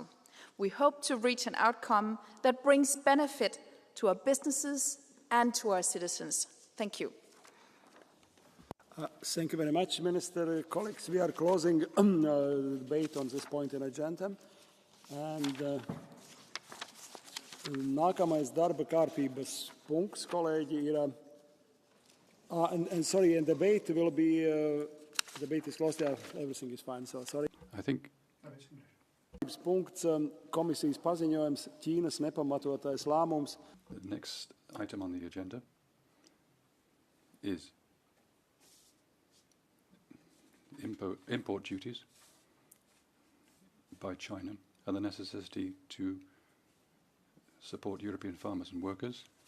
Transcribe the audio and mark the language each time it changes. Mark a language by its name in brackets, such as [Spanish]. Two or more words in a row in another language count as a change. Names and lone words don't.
[English] We hope to reach an outcome that brings benefit to our businesses and to our citizens. Thank you. Thank you very much, Minister. Colleagues, we are closing the debate on this point in agenda. [Latvian] And nākamais darba kārtības punkts, kolēģi, ir... [English] and sorry, and debate will be debate is closed. Yeah, everything is fine. So sorry. I think. [Latvian] Punkts komisijas paziņojums Ķīnas nepamatotais lēmums. [English] The next item on the agenda is import duties by China and the necessity to support European farmers and workers.